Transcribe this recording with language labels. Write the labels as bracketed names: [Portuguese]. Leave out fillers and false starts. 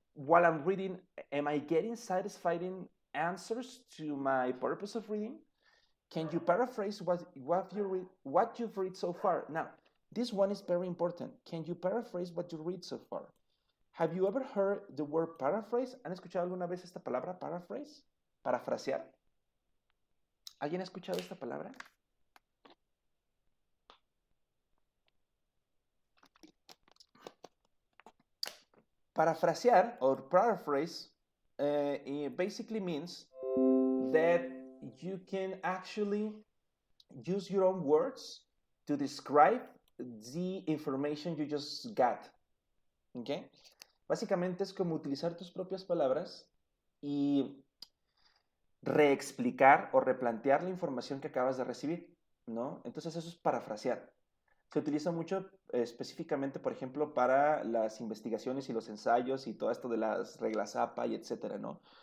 [English] While I'm reading, am I getting satisfying answers to my purpose of reading? Can you paraphrase what you've read so far? Now, this one is very important. Can you paraphrase what you read so far? Have you ever heard the word paraphrase? [Spanish] ¿Han escuchado alguna vez esta palabra paraphrase? Parafrasear. ¿Alguien ha escuchado esta palabra? [English] Parafrasear or paraphrase it basically means that you can actually use your own words to describe the information you just got. ¿Okay? [Spanish] Básicamente es como utilizar tus propias palabras y reexplicar o replantear la información que acabas de recibir, ¿no? Entonces eso es parafrasear. Se utiliza mucho específicamente, por ejemplo, para las investigaciones y los ensayos y todo esto de las reglas APA y etcétera, ¿no?